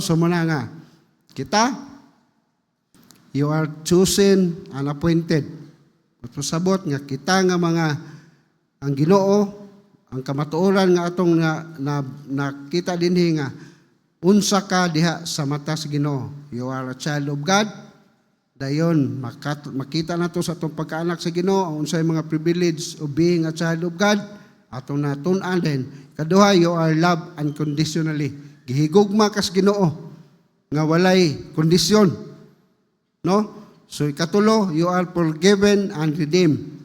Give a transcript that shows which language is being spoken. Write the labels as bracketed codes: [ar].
[en] So [ceb] muna nga kita [en] you are chosen and appointed. [ceb] Pasabot nga kita nga mga ang Ginoo ang kamatuoran nga atong nakita dinhi nga unsa ka diha sa mata sa Ginoo. [en] You are a child of God. [ceb] Dayon makita nato sa atong pagkaanak sa Ginoo ang unsay mga [en] privilege of being a child of God [ceb] atong natun-an din. [en] Kaduha, you are loved unconditionally. [ceb] Gihigugma ka sa Ginoo nga walay kondisyon, no? [en] So ikatulo, you are forgiven and redeemed.